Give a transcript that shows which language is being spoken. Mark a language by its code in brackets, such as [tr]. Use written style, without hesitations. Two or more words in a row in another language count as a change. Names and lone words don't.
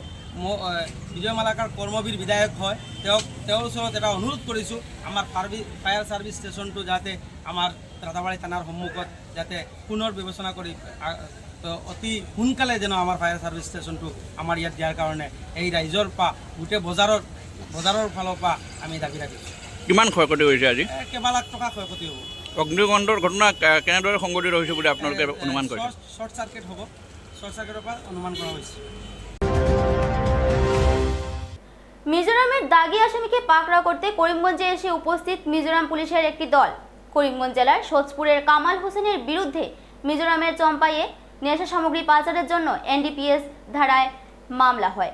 [as] বিজয় মালাকাৰ কৰ্মবীৰ বিধায়ক হয়, তেওঁৰ ওচৰত এটা অনুৰোধ কৰিছোঁ আমাৰ [en] fire service [as] ষ্টেচনটো যাতে আমাৰ ৰাতাবাৰী থানাৰ সন্মুখত যাতে পুনৰ বিবেচনা কৰি অতি সোনকালে যেন আমাৰ [en] fire service [as] ষ্টেচনটো আমাৰ ইয়াত দিয়াৰ কাৰণে এই ৰাইজৰ পৰা গোটেই বজাৰৰ ফালৰ পৰা আমি দাবী ৰাখিছোঁ। কিমান ক্ষয়ক্ষতি হৈছে আজি? কেইবা লাখ টকা ক্ষয়ক্ষতি হ'ব। অগ্নিকাণ্ডৰ ঘটনা কেনেদৰে সংঘটিত হৈছে বুলি আপোনালোকে অনুমান কৰিছে? [en] short circuit [as] হ'ব, [en] short circuit [as] পৰা অনুমান কৰা হৈছে। [bn] মিজোরামের দাগি আসামিকে পাকড়াও করতে করিমগঞ্জে এসে উপস্থিত মিজোরাম পুলিশের একটি দল। করিমগঞ্জ জেলার সোজপুরের কামাল হোসেনের বিরুদ্ধে মিজোরামের চম্পাইয়ে নেশা সামগ্রী পাচারের জন্য এনডিপিএস ধারায় মামলা হয়।